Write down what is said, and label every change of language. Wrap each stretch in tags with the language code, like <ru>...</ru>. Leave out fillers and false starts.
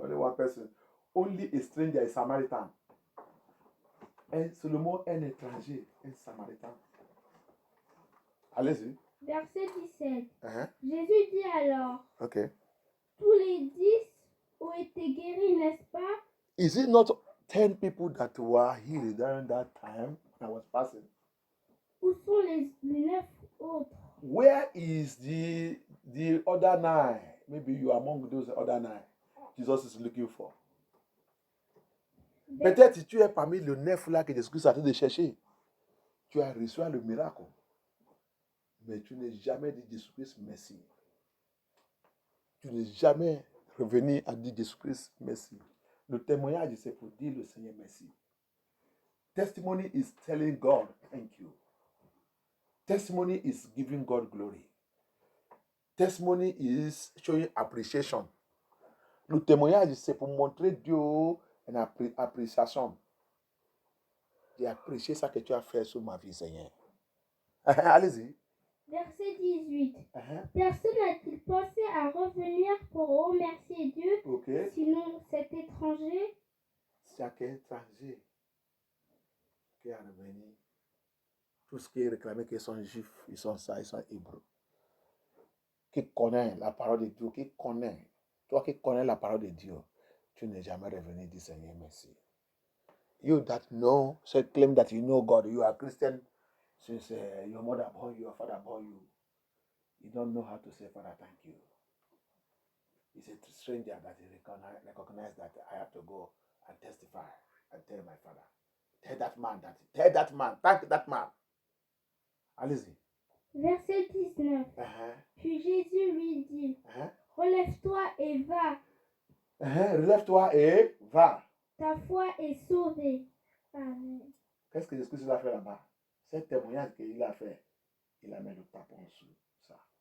<en>Only one person. Only a stranger is Samaritan.</en> <fr>C'est le mot un étranger, un samaritain. Allez-y. Verset 17. Jésus dit alors, tous les 10 ont été guéris, n'est-ce pas?</fr> <en>Is it not 10 people that were healed during that time when I was passing?</en> <fr>Où sont les 9 autres?</fr> <en>Where is the other 9? Maybe you are among those other 9 Jesus is looking for.</en> <fr>Peut-être si tu es parmi les 9 là que Jésus-Christ est en train de chercher, tu as reçu le miracle. Mais tu n'es jamais dit Jésus-Christ merci. Tu n'es jamais revenu à dire Jésus-Christ merci. Le témoignage, c'est pour dire le Seigneur merci.</fr> <en>Testimony is telling God thank you. Testimony is giving God glory. Testimony is showing appreciation.</en> <fr>Le témoignage, c'est pour montrer Dieu une appréciation. J'ai apprécié ça que tu as fait sur ma vie, Seigneur. Allez-y. Verset 18. Personne n'a-t-il pensé à revenir pour remercier Dieu, sinon cet étranger? Chaque étranger qui est revenu, tout ce qui est réclamé qu'ils sont juifs, ils sont hébreux. Qui connaît la parole de Dieu, toi qui connais la parole de Dieu, tu n'es jamais revenu dire Seigneur merci.</fr> <en>You that know, say claim that you know God, you are Christian since your mother born you, your father born you. You don't know how to say, Father, thank you. It's a stranger that he recognize that I have to go and testify and tell my father. Tell that man, thank that man.</en> <fr>Allez-y. Verset 19. Puis Jésus lui dit, relève-toi et va. Relève-toi et va. Ta foi est sauvée. Amen. Qu'est-ce que Jésus a fait là-bas? C'est témoignage qu'il a fait. Il a mis le tapon sur ça.</fr>